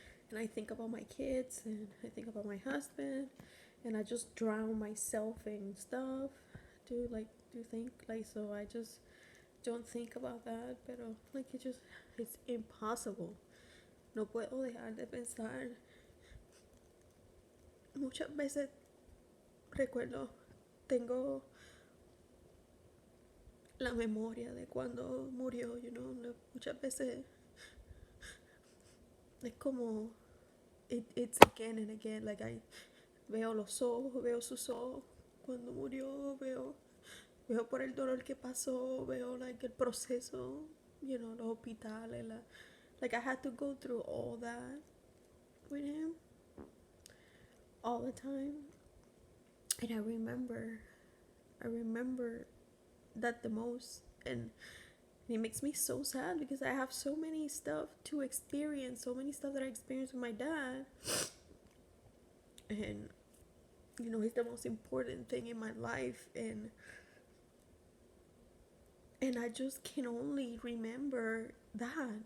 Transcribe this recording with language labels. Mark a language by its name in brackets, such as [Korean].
[English] And I think about my kids, and I think about my husband, and I just drown myself in stuff to think, like, so I just don't think about that, pero, like, it's impossible. [Spanish] No puedo dejar de pensar. Muchas veces recuerdo, tengo la memoria de cuando murió, muchas veces es como, [English] it's again and again, like, [Spanish] veo los ojos, veo sus ojos cuando murió, veo por el dolor que pasó, veo like el proceso, [English] you know, [Spanish] los hospitales, [English] like I had to go through all that with him all the time. And I remember that the most, and it makes me so sad because I have so many stuff to experience, so many stuff that I experienced with my dad, and you know, he's the most important thing in my life, and I just can only remember that.